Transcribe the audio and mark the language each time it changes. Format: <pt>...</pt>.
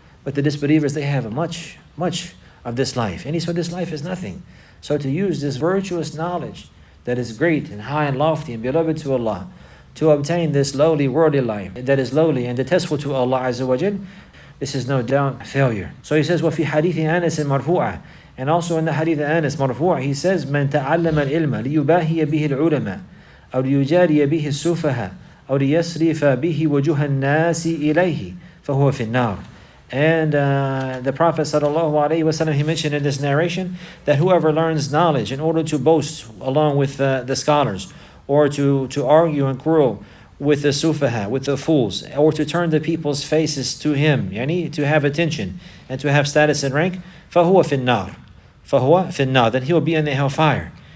<en>But the disbelievers, they have much of this life. And so this life is nothing. So to use this virtuous knowledge that is great and high and lofty and beloved to Allah, to obtain this lowly worldly life that is lowly and detestable to Allah Azza wa Jal, this is no doubt failure. So he says,</en> <ar>وَفِي حَدِيثِ أَنَسٍ مَرْفُوعًا.</ar> <en>And also in the hadith of Anas marfu', he says,</en> <ar>مَنْ تَعَلَّمَ الْعِلْمَ لِيُبَاهِيَ بِهِ الْعُلَمَاء أو ليجاري به السفهاء أو ليصرف به وجوه الناس إليه فهو في النار.</ar> <en>And the Prophet ﷺ, he mentioned in this narration that whoever learns knowledge in order to boast along with the scholars, or to argue and quarrel with the sufaha, with the fools, or to turn the people's faces to him, yani to have attention and to have status and rank,</en> <ar>فَهُوَ فِي النَّارِ فَهُوَ فِي النَّارِ</ar> <en>Then he will be in the hellfire.</en>